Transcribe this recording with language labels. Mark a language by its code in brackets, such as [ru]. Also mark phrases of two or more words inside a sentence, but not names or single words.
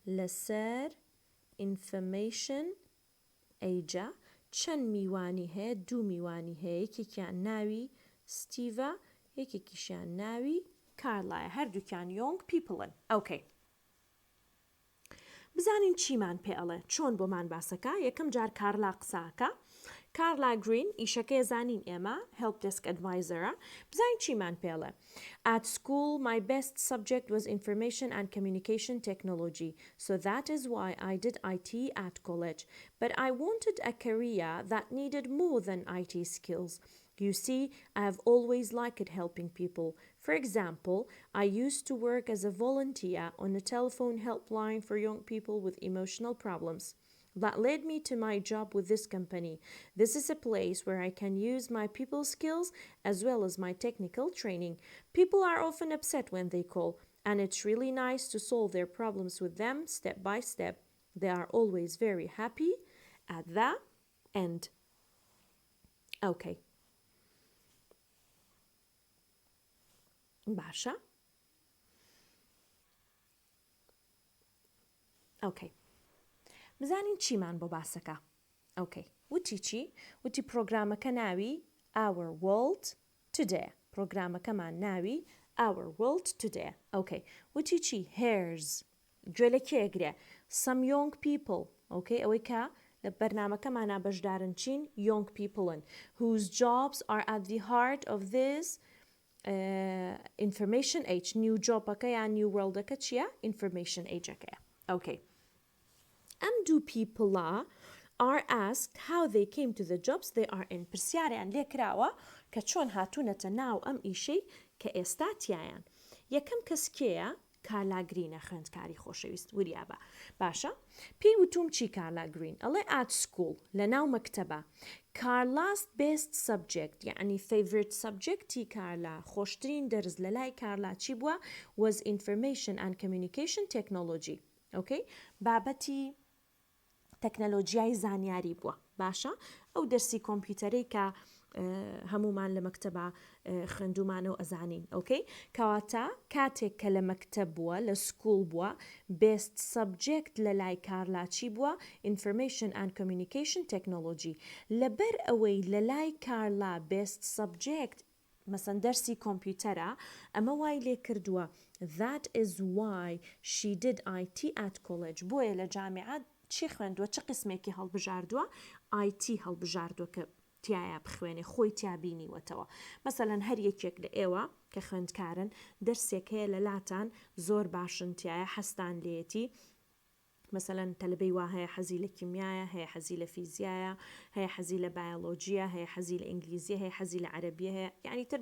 [ckb] لەسەر information ئەیجا چەند میوانی هەیە 2 میوانی هەیە یەکێکیان ناوی ستیڤە یەکێکیشیان ناوی کارلایە هەردووکیان [en] young people [ckb] ئەوکەی بزانین چیمان پێ ئەڵێ چۆن بۆمان باسەکە یەکەم جار کارلا قساکە کارلا گرین ئیشەکەی زانین ئێمە [en] help desk advisorە [ckb] بزانین چیمان پێڵێ [en] At school my best subject was information and communication technology so that is why I did IT at college but I wanted a career that needed more than IT skills You see, I have always liked helping people. For example, I used to work as a volunteer on a telephone helpline for young people with emotional problems. That led me to my job with this company. This is a place where I can use my people skills as well as my technical training. People are often upset when they call, and it's really nice to solve their problems with them step by step. They are always very happy at the end. [ckb] Okay. باشە ئەوکەی بزانین چیمان بۆ باسەکە ئەوکەی وتی چی وتی پرۆگرامەکە ناوی Our World Today پرۆگرامەکەمان ناوی Our World Today ئەوکەی وتی چی Here's گوێ لە کێگرێ [en] Some young people [ckb] ئەوکەی ئەوەی کە لە بەرنامەکەمانە بەشدارن چین [en] young people'n whose jobs are at the heart of this information age new jobەکە [ckb] یان [en] new worldەکە [ckb] چییە [en] information ageەکەیە [ckb] okay [en] do people are asked how they came to the jobs they are in [ckb] پرسیاریان لێکراوە کە چۆن هاتوونەتە ناو ئەم ئیشەی کە ئێستا تیایان یەکەم کەس کێیە کارلا گرینە خوێندکاری خۆشەویست وریابە باشە پێی وتوم چی کارلا گرین ئەڵێ [en] at school [ckb] لە ناو مەکتەبە [en] Carla's best subject [ckb] یعنی [en] favorite subjecتی [ckb] کارلا خۆشترین دەرز لە لای کارلا چی بووە [en] was information and communication technology okay [ckb] بابەتی تەکنەلۆجیای زانیاری بووە باشە ئەو دەرسی کۆمپیوتەرەی کە هەمومان لە مەکتەبە خوێندومانە و ئەزانین ئۆکەی کەواتە کاتێک کە لە مەکتەب بووە لە سکوڵ بووە [en] best subject [ckb] لە لای کارلا چی بووە [en] information and communication technology [ckb] لەبەر ئەوەی لە لای کارلا [en] best subject [ckb] مەسەن دەرسی کۆمپیوتەرە ئەمە وای لێ کردووە [en] that is why she did IT at college [ckb] بۆیە لە جامعات چی خوێندووە چه قسمێکی هەڵبژاردووە IT هەڵبژاردووە کە تایە بخوێنێ خۆی تیابینیوەتەوە مەسەلەن هەر یەکێک لە ئێوە کە خوێندکارن دەرسێک هەیە لە لاتان زۆر باشن تایە حەستان لێتی مەسەلەن تەلبەی وا هەیە حەزی لە کیمیایە هەیە حەزی لە فیزیایە هەیە حەزی لە بایۆلۆجیە هەیە حەزی لە ئینگلیزی هەیە حەزی لە عەرەبیە هەیە یعنی تر